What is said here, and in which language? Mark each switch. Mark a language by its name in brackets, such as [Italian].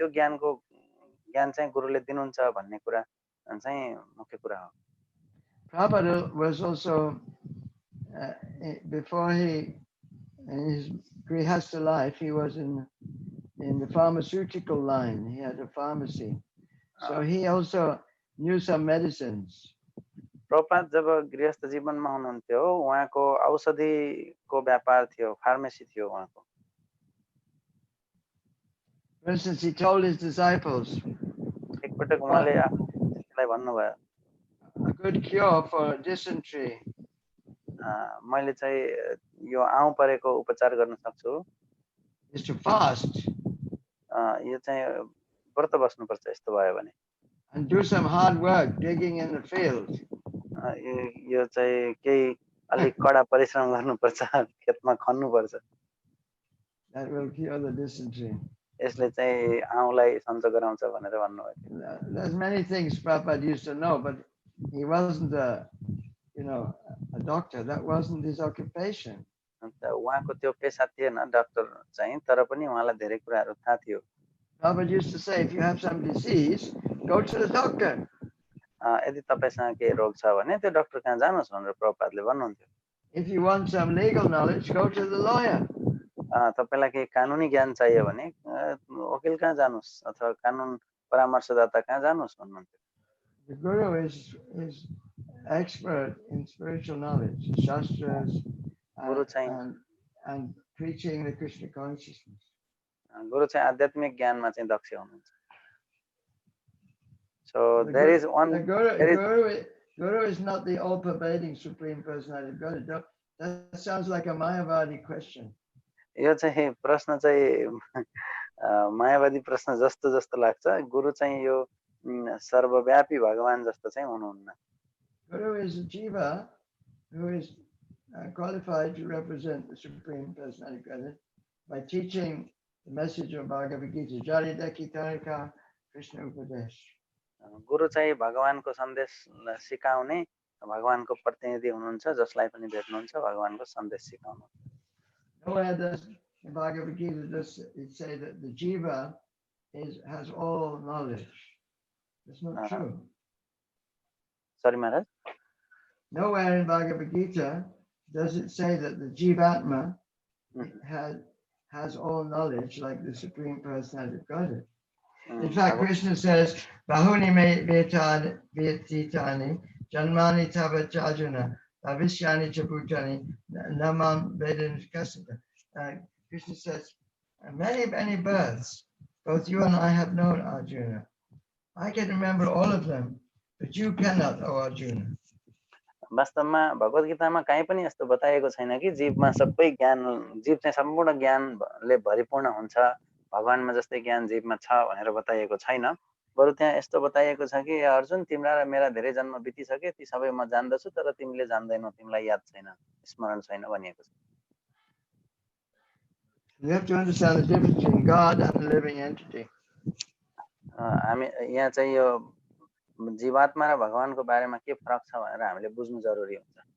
[Nepali] त्यो ज्ञान चाहिँ गुरुले दिनुहुन्छ भन्ने कुरा चाहिँ मुख्य कुरा हो. [English] Prabhupada was also before in his grihastha life, he was in the pharmaceutical line. He had a pharmacy, so he also knew some medicines. [Nepali] Prabhupada जब गृहस्थ जीवनमा हुनुहुन्थ्यो, उहाँको औषधिको व्यापार थियो, फार्मेसी थियो उहाँको. [English] For instance, he told his disciples, [Nepali] एकपटक उहाँले आफ्नो शिष्यलाई भन्नुभयो, [English] a good cure for dysentery [Nepali] मैले चाहिँ यो आउँ परेको उपचार गर्न सक्छु, [English] is to fast. [Nepali] यो चाहिँ व्रत बस्नुपर्छ यस्तो भयो भने. [English] And do some hard work digging in the field. [Nepali] यो चाहिँ केही अलिक कडा परिश्रम गर्नुपर्छ, खेतमा खन्नुपर्छ. [English] That will cure the dysentery. [Nepali] यसले चाहिँ आउँलाई सन्चो गराउँछ भनेर भन्नुभयो. [English] There's many things Prabhupada used to know, but he wasn't a doctor. That wasn't his occupation. [Nepali] उहाँको त्यो पेशा थिएन डाक्टर चाहिँ, तर पनि उहाँलाई धेरै कुराहरू थाहा थियो. [English] Prabhupada used to say, if you have some disease, go to the doctor. [Nepali] यदि तपाईसँग केही रोग छ भने त्यो डाक्टर कहाँ जानुहोस् भनेर प्रभुपादले भन्नुहुन्थ्यो. [English] If you want some legal knowledge, go to the lawyer. [Nepali] तपाईलाई केही कानुनी ज्ञान चाहियो भने वकिल कहाँ जानुहोस् अथवा कानुन परामर्शदाता कहाँ जानुहोस् भन्नुहुन्थ्यो. [English] The guru is expert in spiritual knowledge, shastras, and preaching the Krishna consciousness. [Nepali] गुरु चाहिँ आध्यात्मिक ज्ञानमा चाहिँ दक्ष हुनुहुन्छ. [English] So there is one. The guru is not the all-pervading supreme personality of God. That sounds like a Mayavadi question. [Nepali] यो चाहिँ प्रश्न चाहिँ मायावादी प्रश्न जस्तो लाग्छ. गुरु चाहिँ यो सर्वव्यापी भगवान जस्तो चाहिँ हुनुहुन्न. [English] Guru is a jiva who is qualified to represent the supreme personality of God by teaching the message of Bhagavad Gita. Jari Deki Tarika Krishna Upadesh. [Nepali] गुरु चाहिँ भगवानको सन्देश सिकाउने भगवानको प्रतिनिधि हुनुहुन्छ, जसलाई पनि भेट्नुहुन्छ भगवानको सन्देश सिकाउनु. [English] Nowhere does the Bhagavad Gita does it say that the jiva has all knowledge. That's not true. Sorry, Maharaj. Nowhere in Bhagavad Gita does it say that the jivatma has all knowledge like the Supreme Personality of Godhead. In fact, Krishna says, Bahuni me vetitani janmani tava jajana avishyani chabutani namam vedana kasanta. Krishna says, many births, both you and I have known, Arjuna. I can remember all of them, but you cannot, O Arjuna. [Nepali] वास्तवमा भगवत गीतामा कहीँ पनि यस्तो बताएको छैन कि जीवमा सबै ज्ञान, जीव चाहिँ सम्पूर्ण ज्ञानले भरिपूर्ण हुन्छ, भगवानमा जस्तै ज्ञान जीवमा छ भनेर बताइएको छैन. बरु त्यहाँ यस्तो बताइएको छ कि अर्जुन, तिम्रा र मेरा धेरै जन्म बितिसके, ती सबै म जान्दछु, तर तिमीले जान्दैनौ, तिमीलाई याद छैन, स्मरण छैन भनिएको छ. [English] You have to understand the difference between God and a living entity. [Nepali] हामी यहाँ चाहिँ यो जीवात्मा र भगवानको बारेमा के फरक छ भनेर हामीले बुझ्नु जरुरी हुन्छ.